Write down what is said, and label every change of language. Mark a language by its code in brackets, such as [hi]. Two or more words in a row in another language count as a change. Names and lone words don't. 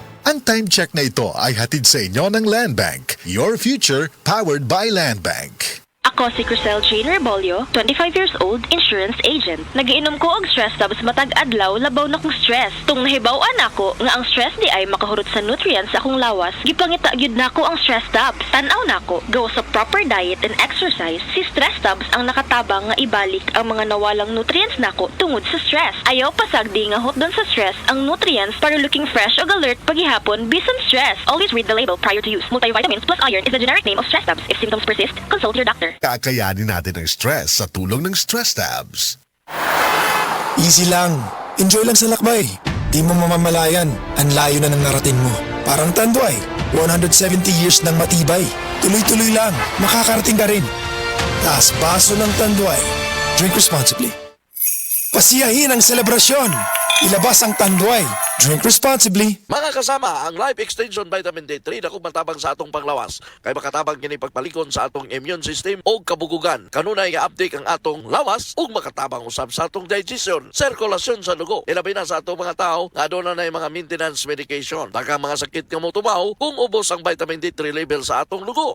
[tl] Ang time check na ito ay hatid sa inyo ng Land Bank. [en] Your future powered by Land Bank. [tl] Ako si Crisel Jane Rebolio, 25 [en] years old, insurance agent. [ceb] Nagiinom ko og stress tapos matag adlaw labaw na kong stress. Tung nahibaw-an ako nga ang stress di ay makahurot sa nutrients sa akong lawas, gipangita gyud nako ang stress tabs. Tan-aw nako, gawa sa [en] proper diet and exercise, [ceb] si stress tabs ang nakatabang nga ibalik ang mga nawalang nutrients nako tungod sa stress. Ayaw pasagdi nga hot doon sa stress ang nutrients para [en] looking fresh [ceb] o alert paghihapon bisan stress. [en] Always read the label prior to use. Multivitamins plus iron is the generic name of stress tabs. If symptoms persist, consult your doctor. [tl] Kakayanin natin ang stress sa tulong ng Stress Tabs. Easy lang. Enjoy lang sa lakbay. Di mo mamamalayan. Ang layo na ng narating mo. Parang Tanduay. 170 years ng matibay. Tuloy-tuloy lang. Makakarating ka rin. Taas baso ng Tanduay. [en] Drink responsibly. [tl] Pasiyahin ang selebrasyon. Ilabas ang Tanduay. [en] Drink responsibly. [ceb] Mga kasama, ang Life Extension Vitamin D3 na kung matabang sa atong panglawas. Kay makatabang kini pagpalikon sa atong immune system o kabugugan. Kanunay i-update ang atong lawas o makatabang usab sa atong digestion, sirkulasyon sa dugo. Ilabi na sa atong mga tao nga doon na mga maintenance medication. Baka mga sakit nga mo tumaw kung ubos ang vitamin D3 level sa atong dugo.